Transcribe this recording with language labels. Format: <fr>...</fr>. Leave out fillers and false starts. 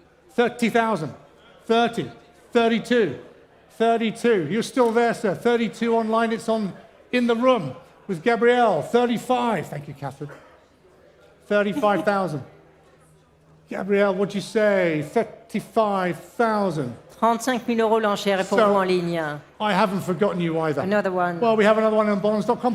<en>30,000. 30. 32. 32. You're still there, sir. 32 online. It's on in the room with Gabrielle. 35. Thank you, Catherine. 35,000. Gabrielle, what'd you say? 35,000.</en> <fr>35 000 euros l'enchère est pour vous en ligne.</fr> <en>I haven't forgotten you either. Another one. Well, we have another one on Bonhams.com.</en>